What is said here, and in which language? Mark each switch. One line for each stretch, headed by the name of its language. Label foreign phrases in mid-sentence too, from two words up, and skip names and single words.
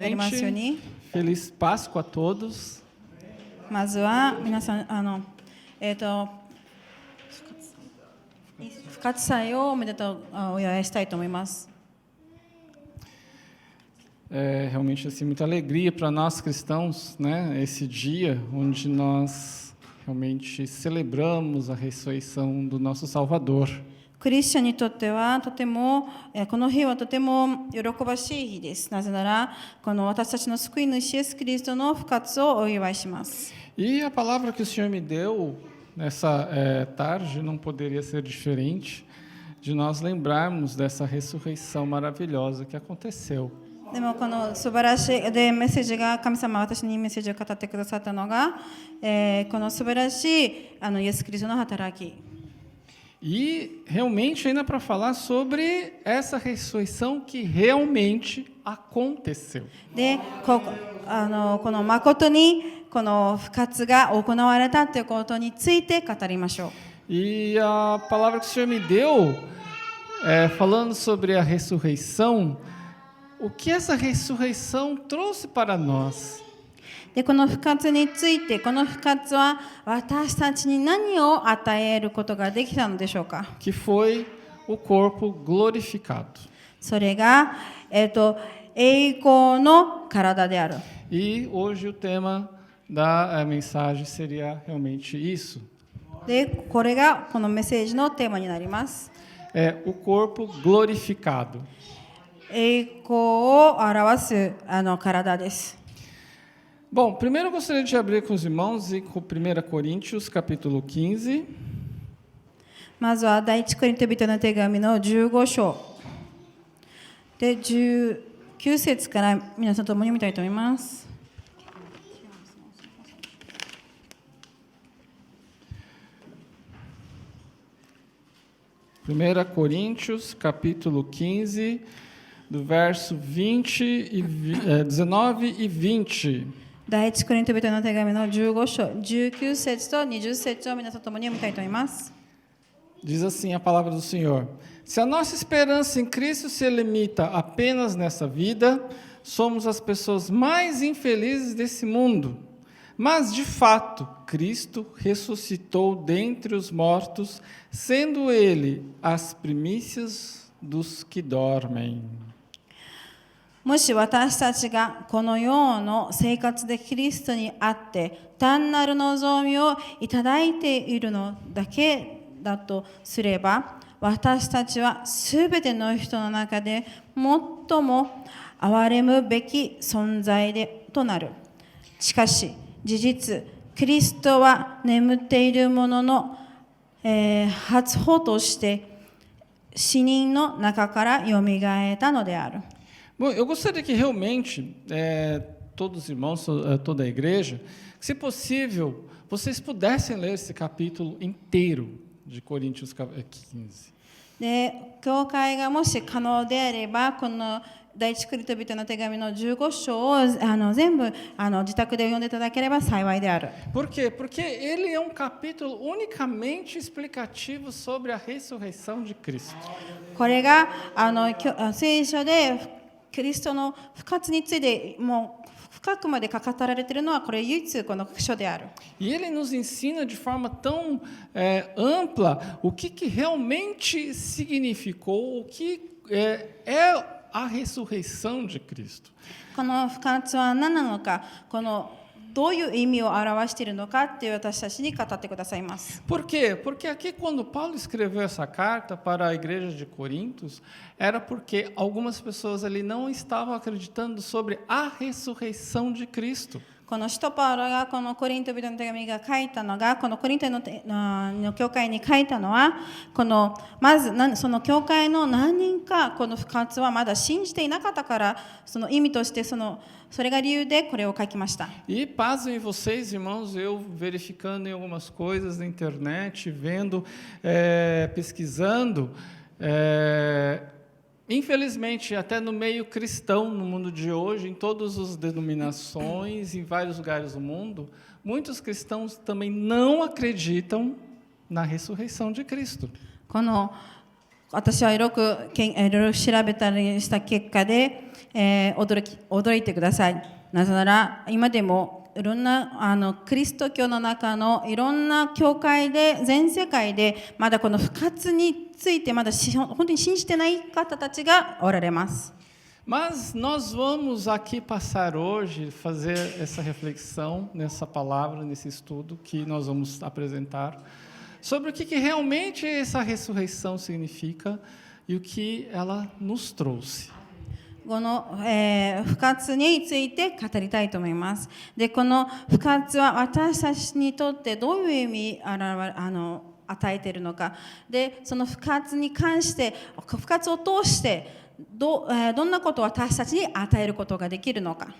Japanese: ありますように。
Portuguese: Feliz Páscoa a todos.
Japanese: まずは皆さん復活祭をおめでとうお祝いしたいと思います。
Portuguese: É realmente assim muita alegria para nós cristãos, né? Esse dia onde nós realmente celebramos a ressurreição do nosso Salvador.
Japanese: クリスチャンにとってはとてもこの日はとても喜ばしい日です。なぜならこの私たちの救い主イエス・キリストの復活をお祝いします。
Portuguese: E a palavra que o Senhor me deu nessa tarde não poderia ser diferente de nós lembrarmos dessa ressurreição maravilhosa que aconteceu.
Japanese: でもこの素晴らしいでメッセージが神様は私にメッセージを語ってくださったのが、この素晴らしいイエス・キリストの働き。
Portuguese: E realmente ainda para falar sobre essa ressurreição que realmente aconteceu.
Japanese: でこの誠にこの復活が行われたということについて語りましょう。
Portuguese: E a palavra que o Senhor me deu, falando sobre a ressurreição, o que essa ressurreição trouxe para nós?
Japanese: でこの復活について、この復活は私たちに何を与えることができたのでしょうか。
Portuguese: Que foi o corpo glorificado.
Japanese: それが、栄光の体である。
Portuguese: E hoje o tema da mensagem seria realmente isso.
Japanese: でこれがこのメッセージのテーマにnaります。
Portuguese: É o corpo glorificado.
Japanese: 栄光を表す体です。
Portuguese: Bom, primeiro eu gostaria de abrir com os irmãos em 1 Coríntios, capítulo 15.
Japanese: まずは第一コリント人の手紙の15章で19節から皆さんと共に読みたいと思います。
Portuguese: 1 Coríntios, capítulo 15, do verso 19 e 20.
Japanese: 第一コリント人の手紙の15章19節と20節を皆さんと共に読みたいと思います。
Portuguese: Diz assim a palavra do Senhor: Se a nossa esperança em Cristo se limita apenas nessa vida, somos as pessoas mais infelizes desse mundo. Mas, de fato, Cristo ressuscitou dentre os mortos, sendo Ele as primícias dos que dormem.
Japanese: もし私たちがこの世の生活でキリストにあって単なる望みをいただいているのだけだとすれば、私たちはすべての人の中で最も憐れむべき存在となる。しかし事実、キリストは眠っている者の、初歩として死人の中からよみがえったのである。
Portuguese: Bom, eu gostaria que realmente todos os irmãos, toda a igreja, se possível, vocês pudessem ler esse capítulo inteiro de Coríntios 15.
Japanese: で、教会がもし可能であれば、この第一コリント人の手紙の15章を全部自宅で読んでいただければ幸いである。
Portuguese: Por quê? Porque ele é um capítulo unicamente explicativo sobre a ressurreição de Cristo.
Japanese: これが聖書でキリストの復活についてもう深くまで語られているのはこれ唯一この書である。
Portuguese: E ele nos ensina de forma tão ampla o que realmente significou, o que é a ressurreição de Cristo.
Japanese: この復活は何なのか、どういう意味を表しているのかっていう私たちに語ってくださいます。
Portuguese: Por quê? Porque aqui quando Paulo escreveu essa carta para a igreja de Corintos, era porque algumas pessoas ali não estavam acreditando sobre a ressurreição de Cristo.
Japanese: この使徒パウロがこのコリント人の手紙が書いたのが、このコリントの教会に書いたのは、まずその教会の何人かこの復活はまだ信じていなかったから、その意味としてそれが理由でこれを書きました。
Portuguese: E pasmem vocês, irmãos, eu verificando em algumas coisas na internet, vendo, pesquisando, infelizmente, até no meio cristão, no mundo de hoje, em todas as denominações, em vários lugares do mundo, muitos cristãos também não acreditam na ressurreição de Cristo.
Japanese: この私はいろいろ調べたりした結果で、驚いてください。なぜなら今でもいろんなキリスト教の中のいろんな教会で全世界でまだこの復活についてまだ本当に信じてない方たちがおられます。
Portuguese: Mas nós vamos aqui passar hoje, fazer essa reflexão nessa palavra, nesse estudo que nós vamos apresentar, sobre o que realmente essa ressurreição significa e o que ela nos trouxe.
Japanese: この、復活について語りたいと思います。で、この復活は私たちにとってどういう意味与えているのか。で、その復活に関して、復活を通してどんなことを私たちに与えることができるのか。